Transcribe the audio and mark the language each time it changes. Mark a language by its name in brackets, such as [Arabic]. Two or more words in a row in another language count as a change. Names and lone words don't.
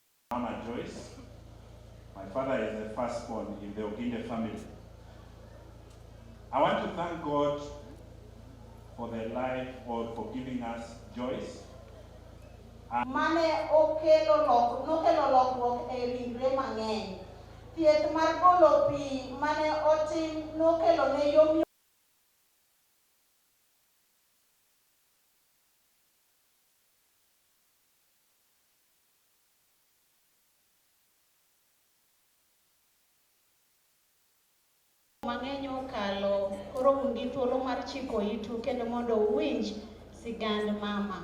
[English] Mama Joyce. My father is the firstborn in the Oginga family. I want to thank God for their life or for giving us Joyce. [Luo (Kenya and Tanzania)] Mane nokelo lokruok e ringre mang'eny. Thieth mar golo pi mane otim nokelo ne yom mang'eny okalo, koro un gi thuolo mar chiko itu kendo mondo uwinj sigand mama.